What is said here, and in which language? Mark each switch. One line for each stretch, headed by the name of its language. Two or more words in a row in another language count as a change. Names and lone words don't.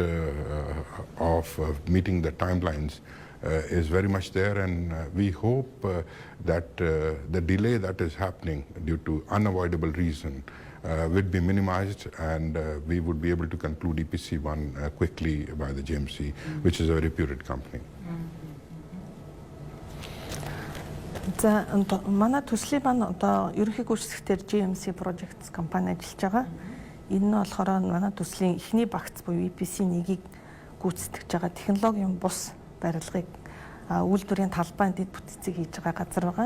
English: of meeting the timelines is very much there, and we hope that the delay that is happening due to unavoidable reason would be minimized, and we would be able to conclude EPC1 quickly by the JMC, which is a reputed company.
Mongolian: За манай төслийн маань одоо ерөнхий гүйцэтгэлээр GMC Projects компани ажиллаж байгаа. Энэ нь болохоор манай төслийн эхний багц буюу EPC1-ийг гүйцэтгэж байгаа технологийн бус барилгыг үйлдвэрийн талбайн дэд бүтцийг хийж байгаа газар байгаа.